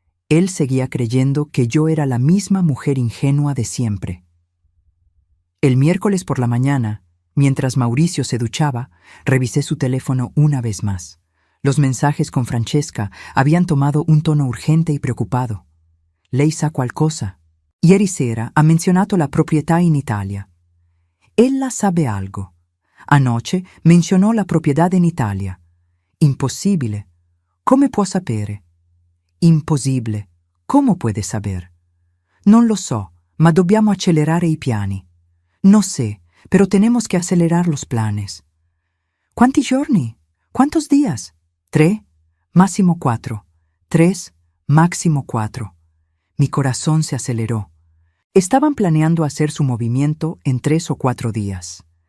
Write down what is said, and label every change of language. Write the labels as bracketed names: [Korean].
[Spanish] Él seguía creyendo que yo era la misma mujer ingenua de siempre. El miércoles por la mañana, mientras Mauricio se duchaba, revisé su teléfono una vez más. Los mensajes con Francesca habían tomado un tono urgente y preoccupado. [Italian] Lei sa qualcosa? Ieri sera ha menzionato la proprietà in Italia. [Spanish] Ella sabe algo. Anoche menzionò la proprietà in Italia. [Italian] Impossibile. Come può sapere? Impossibile. [Spanish] ¿Cómo puede saber? [Italian] Non lo so, ma dobbiamo accelerare i piani. [Spanish] No sé, pero tenemos que acelerar los planes. [Italian] ¿Quanti giorni? [Spanish] ¿Cuántos días? 3, máximo 4. 3, máximo 4. Mi corazón se aceleró. Estaban planeando hacer su movimiento en 3 o 4 días.